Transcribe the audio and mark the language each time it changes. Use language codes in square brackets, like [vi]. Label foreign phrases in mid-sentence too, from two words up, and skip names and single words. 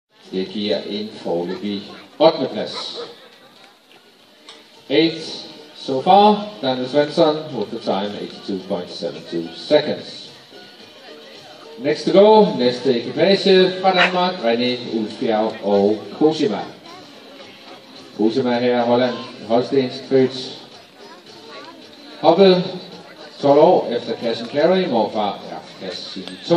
[da] Det giver en foreløbig 8. plads. [en] 8 so far. Daniel Svensson with the time 82.72 seconds. Next to go, [da] næste ekipage fra Danmark, René Ulfbjerg og Cosima. Cosima her, Holland, holstensk født. Hoppet 12 år efter Cash and Carry, morfar er Cash City 2.